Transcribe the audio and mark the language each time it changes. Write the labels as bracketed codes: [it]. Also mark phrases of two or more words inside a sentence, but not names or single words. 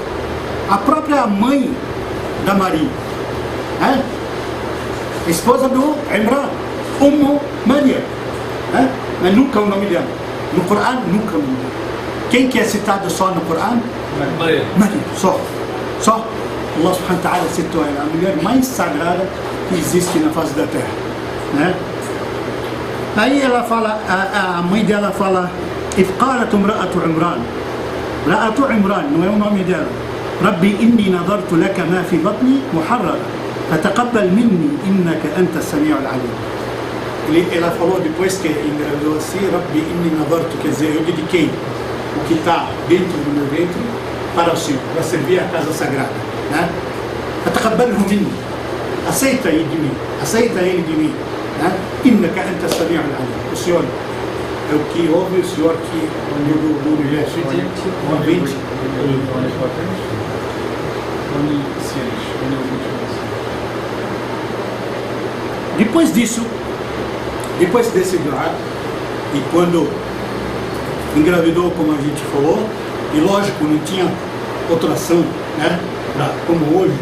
[pt] A própria mãe da Maria, né? A esposa do Imran, Maria, né? Mas nunca o nome dela, no Corão nunca o nome dela. Quem que é citado só no Corão? Maria, só. [ar] الله سبحانه وتعالى [pt] citou ela, a mulher mais sagrada que existe na face da terra, né? Aí ela fala, a mãe dela fala, [ar] إذ قالت امرأة عمران [pt] não é o nome dela, [ar] ربي إني نظرت لك ما في بطني محررا فتقبل مني إنك أنت السميع العليم. [pt] Ela falou depois que engravidou assim, [ar] ربي إني نظرت, [pt] quer dizer, eu dediquei o que está dentro do meu ventre para o Senhor, para servir a casa sagrada, né? [ar] فتقبله مني, [pt] aceita ele de mim, né? [ar] إنك أنت السميع العليم, [pt] o Senhor é o que ouve, o Senhor que do universo, Depois disso, depois desse dua, e quando engravidou, como a gente falou, e lógico, não tinha outra ação, né, como hoje.